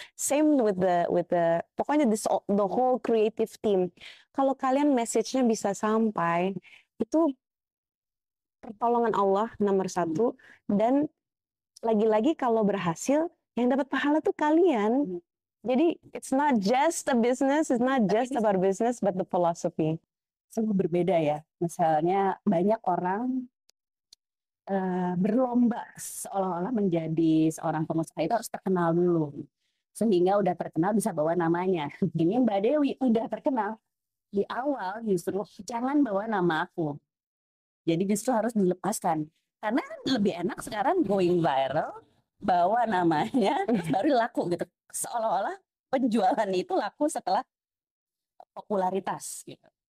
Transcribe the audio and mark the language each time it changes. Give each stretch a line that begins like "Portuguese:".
English: Same with the pokoknya the whole creative team.
Indonesian: Kalau kalian message-nya bisa sampai, itu pertolongan Allah nomor satu. Dan lagi-lagi kalau berhasil, yang dapat pahala tuh kalian.
English: Jadi it's not just a business, it's not just about business, but the philosophy.
Indonesian: Sungguh berbeda ya. Misalnya banyak orang berlomba seolah-olah menjadi seorang pengusaha itu harus terkenal dulu, sehingga udah terkenal bisa bawa namanya. Ini Mbak Dewi udah terkenal di awal, justru jangan bawa nama aku, jadi justru harus dilepaskan, karena lebih enak sekarang
English: going viral,
Indonesian: bawa namanya baru laku gitu, seolah-olah penjualan itu laku setelah popularitas gitu.